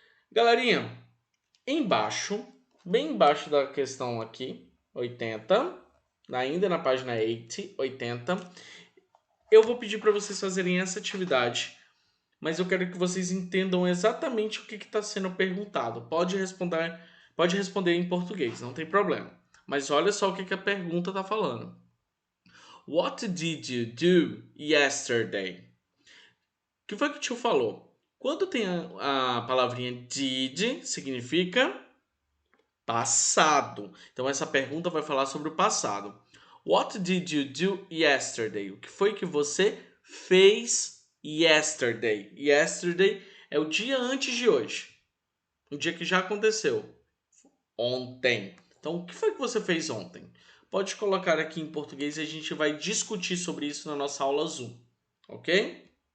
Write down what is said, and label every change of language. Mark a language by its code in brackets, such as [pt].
[pt] Galerinha, embaixo, bem embaixo da questão aqui, 80, ainda na página 80, eu vou pedir para vocês fazerem essa atividade, mas eu quero que vocês entendam exatamente o que está sendo perguntado. Pode responder em português, não tem problema. Mas olha só o que a pergunta está falando. [en] What did you do yesterday? [pt] O que foi que o tio falou? Quando tem a palavrinha did, significa passado. Então essa pergunta vai falar sobre o passado. [en] What did you do yesterday? [pt] O que foi que você fez yesterday? Yesterday é o dia antes de hoje. O dia que já aconteceu. Ontem. Então, o que foi que você fez ontem? Pode colocar aqui em português e a gente vai discutir sobre isso na nossa aula Zoom. Ok?